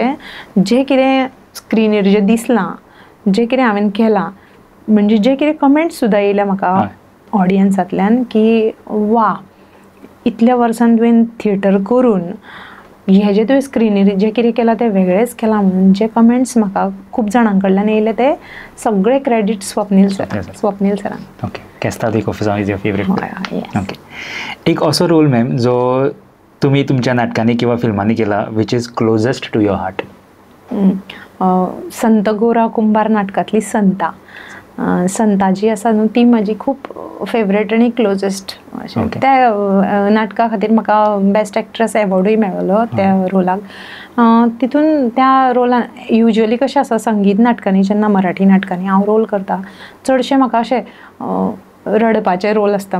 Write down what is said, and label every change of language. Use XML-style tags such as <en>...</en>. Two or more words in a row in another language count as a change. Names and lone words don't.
<kok>जे कितें स्क्रिनीर जें दिसलां, जे कितें हांवें केलां, म्हणजे जे कितें कमेंट्स सुद्दां येयल्या म्हाका ऑडियन्सांतल्यान की वा इतल्या वर्सान तुवें थिएटर करून हे जे तुवें स्क्रिनीर जे कितें केलां तें वेगळेंच केलां म्हणून जे कमेंट्स म्हाका खूब जाणां कडल्यान येयले ते सगळे क्रेडीट स्वप्नील सरान. ओके. केस्तांव देखो फुसांव</kok> <en>is your favorite.</en> <kok>ओके. एक असो रोल मॅम जो तुम्ही तुमच्या नाटकांनी किंवा फिल्मांनी केला</kok> <en>which is closest to your heart?</en> <kok>संत गोरा कुंभार नाटकांतली संता जी आसा न्हू ती म्हाजी खूब फेवरेट आनी क्लोजेस्ट. त्या नाटका खातीर म्हाका</kok> <en>best actress</en> <kok>एवॉर्डूय मेळ्ळो त्या रोलाक. तितून त्या रोलान युजली कशें आसा संगीत नाटकांनी जेन्ना मराठी नाटकांनी हांव रोल करता चडशे म्हाका अशें रडपाचे रोल आसता.</kok>